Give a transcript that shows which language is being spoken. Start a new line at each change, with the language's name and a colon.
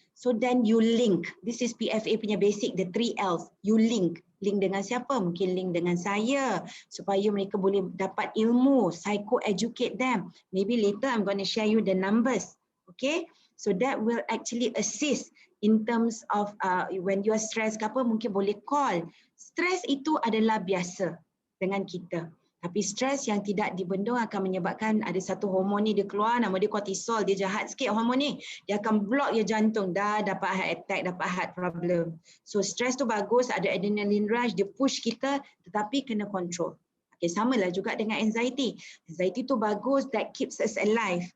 English: So then you link. This is PFA punya basic, the 3 L's. You link.
Malay: Link dengan siapa? Mungkin link dengan saya supaya mereka boleh dapat ilmu,
English: psycho-educate them. Maybe later I'm going to share you the numbers. Okay? So that will actually assist in terms of when you are stressed
Malay: ke apa, mungkin boleh call. Stress itu adalah biasa dengan kita. Tapi stres yang tidak dibendung akan menyebabkan ada satu hormon ni dia keluar, nama dia kortisol, dia jahat sikit hormon ni. Dia akan
English: block your
Malay: jantung, dah dapat heart attack, dapat heart problem. So stres tu bagus, ada adrenaline rush, dia push kita tetapi kena control. Okay, samalah juga dengan anxiety. Anxiety tu bagus,
English: that keeps us alive.